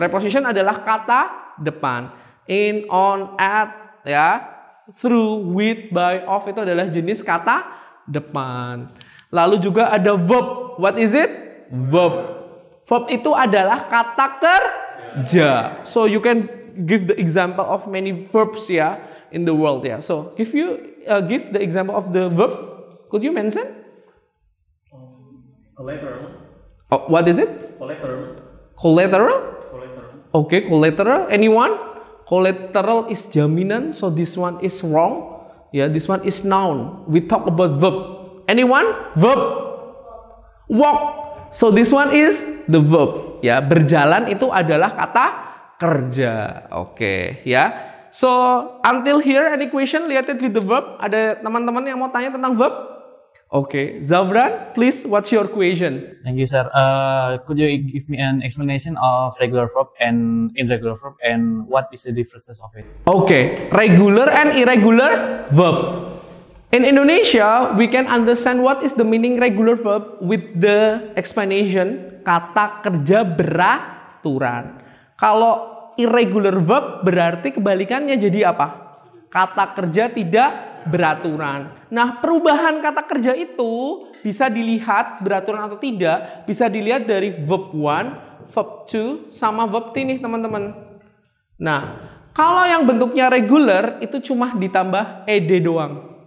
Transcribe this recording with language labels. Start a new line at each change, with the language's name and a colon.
Indonesian: Preposition adalah kata depan. In, on, at, through, with, by, of itu adalah jenis kata depan. Lalu juga ada verb.
English: What is it?
Indonesian: Verb. Verb itu adalah kata kerja.
English: So you can give the example of many verbs in the world. So if you give the example of the verb, could you mention? Collateral. Oh, what is it? Collateral. Collateral? Collateral. Okay, collateral. Anyone? Collateral is jaminan, so this one is wrong. This one is noun. We talk about verb. Anyone? Verb. Walk. So this one is the verb.
Indonesian: Berjalan itu adalah kata kerja.
English: Oke, So until here any question related with the verb?
Indonesian: Ada teman-teman yang mau tanya tentang verb? Oke, Zavran,
English: please, what's your question? Thank you, sir. Could you give me an explanation of regular verb and irregular verb, and what is the differences of it? Okay, regular and irregular verb. In Indonesia, we can understand what is the meaning regular verb with the explanation
Indonesian: kata kerja beraturan. Kalau irregular verb berarti kebalikannya jadi apa? Kata kerja tidak beraturan. Nah, perubahan kata kerja itu bisa dilihat beraturan atau tidak, bisa dilihat dari verb 1, verb 2, sama verb 3 nih teman-teman. Nah, kalau yang bentuknya regular itu cuma ditambah ed doang.